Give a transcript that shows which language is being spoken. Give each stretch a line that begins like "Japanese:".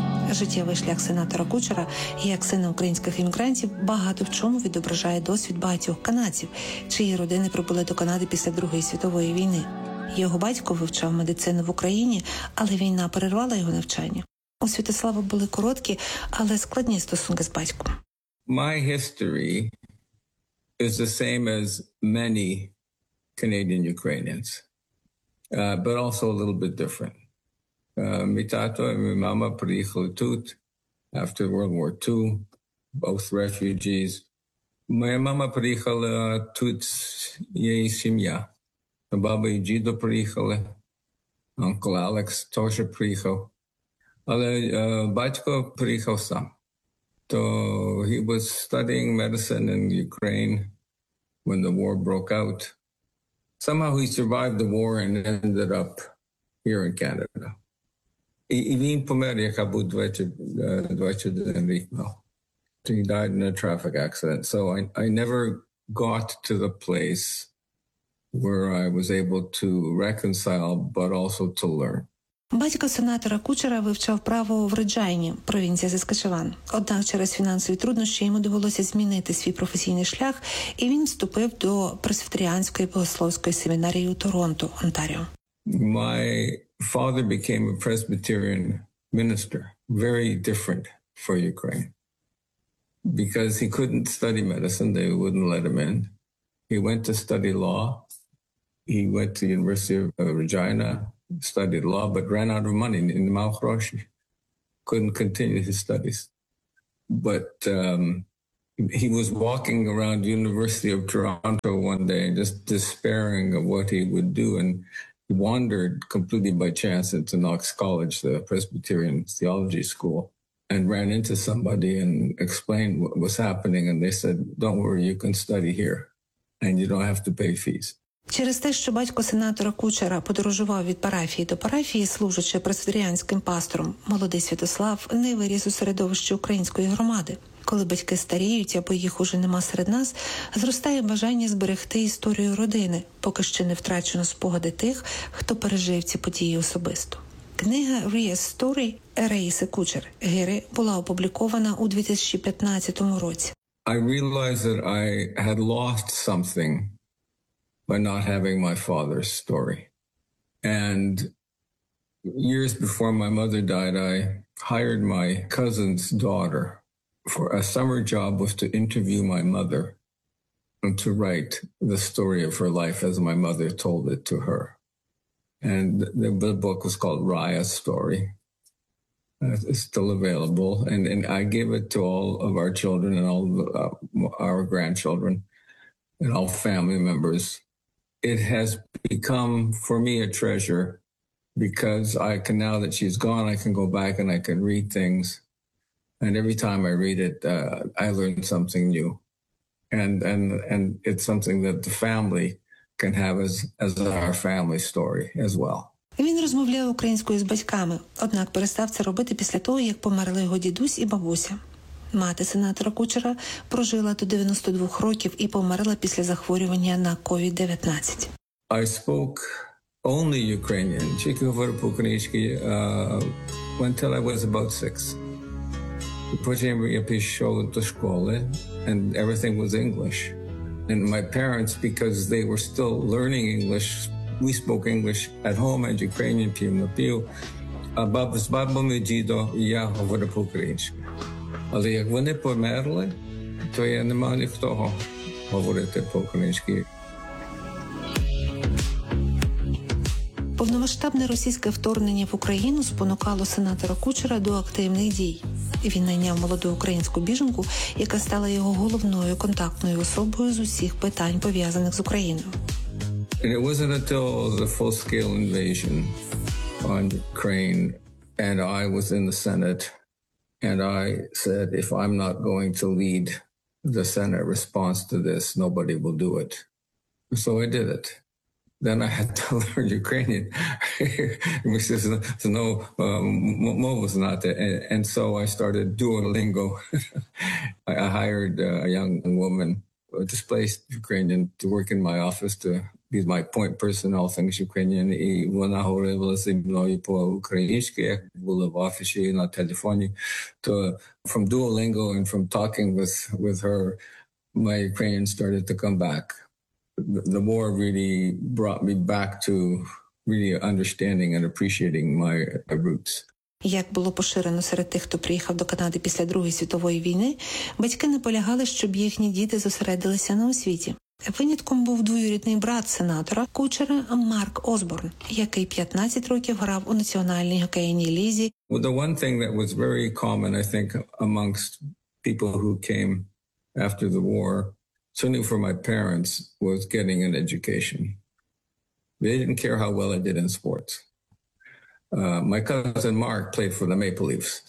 Ukrainian: Життєвий шлях сенатора Кучера, як сина українських іммігрантів, багато в чому відображає досвід багатьох канадців, чиї родини прибули до Канади після Другої світової війни. Його батько вивчав медицину в Україні, але війна перервала його навчання. У Святослава були короткі, але складні стосунки з батьком.
English: My history is the same as many Canadian Ukrainians, but also a little bit different.
Ukrainian: Мій тато і мій мама приїхали тут
English: after World War II, both refugees.
Ukrainian: Моя мама приїхала тут, її сім'я. Баба і дідо приїхали, онкл Алекс теж приїхав. Але батько приїхав сам.
English: То he was studying medicine in Ukraine when the war broke out. Somehow he survived the war and ended up here in Canada.
Ukrainian: І він помер, як був 21 рік.
English: He died in a traffic accident. So I never got to the place where I was able to reconcile, but also to learn.
Ukrainian: Батько сенатора Кучера вивчав право в Реджайні, провінція Саскачеван. Однак через фінансові труднощі йому довелося змінити свій професійний шлях, і він вступив до Пресвітеріанської богословської семінарії у Торонто, Онтаріо.
English: My father became a Presbyterian minister, very different for Ukraine, because he couldn't study medicine, they wouldn't let him in. He went to study law. He went to the University of Regina, studied law, but ran out of money in Mount Hiroshi. Couldn't continue his studies. But he was walking around University of Toronto one day, just despairing of what he would do. And he wandered completely by chance into Knox College, the Presbyterian Theology School, and ran into somebody and explained what was happening. And they said, don't worry, you can study here and you don't have to pay fees.
Ukrainian: Через те, що батько сенатора Кучера подорожував від парафії до парафії, служачи пресвітеріанським пастором, молодий Святослав не виріс у середовищі української громади. Коли батьки старіють або їх уже нема серед нас, зростає бажання зберегти історію родини, поки ще не втрачено спогади тих, хто пережив ці події особисто. Книга «Ріас Сторі» Раїси Кучер «Гири» була опублікована у 2015 році.
English: I realized that I had lost something by not having my father's story. And years before my mother died, I hired my cousin's daughter for a summer job was to interview my mother and to write the story of her life as my mother told it to her. And the book was called Raya's Story. It's still available. And I gave it to all of our children and all the, our grandchildren and all family members. It has become for me a treasure because I can, now that she's gone, I can go back and I can read things. And every time I read it, I learn something new. And it's something that the family can have as our family story as well.
Ukrainian: Він розмовляє українською з батьками, однак перестав це робити після того, як померли його дідусь і бабуся. Мати сенатора Кучера прожила до 92 років і померла після захворювання на COVID-19.
English: I spoke only Ukrainian.
Ukrainian: Тільки говорив по-українськи
English: until I was about 6.
Ukrainian: Потім я пішов до школи,
English: and everything was English. And my parents, because they were still learning English, we spoke English at home and Ukrainian
Ukrainian: пів-на-пів. А з бабами і дідо я говорив по-українськи. Але як вони померли, то я не маю ніхто говорити по-українськи. Повномасштабне російське вторгнення в Україну спонукало сенатора Кучера до активних дій. Він найняв молоду українську біженку, яка стала його головною контактною особою з усіх питань, пов'язаних з Україною.
English: And it wasn't until the full-scale invasion on Ukraine and I was in the Senate. And I said, if I'm not going to lead the Senate response to this, nobody will do it. So I did it. Then I had to learn Ukrainian, which is no
Ukrainian: мова знати.
English: And so I started Duolingo. I hired a young woman, a displaced Ukrainian, to work in my office to be my point person, all things Ukrainian.
Ukrainian: І вона говорила зі мною по-українськи, як була в офісі на телефоні.
English: То from Duolingo and from talking with her, my Ukrainian started to come back. The war really brought me back to really understanding and appreciating my roots.
Ukrainian: Як було поширено серед тих, хто приїхав до Канади після Другої світової війни, батьки наполягали, щоб їхні діти зосередилися на освіті. Винятком був двоюрідний брат сенатора Кучера Марк Осборн, який 15 років грав у національній хокейній лізі.
English: Well, the one thing that was very common, I think, amongst people who came after the war, certainly for my parents, was getting an education. They didn't care how well I did in sports. My cousin Mark played for the Maple Leafs.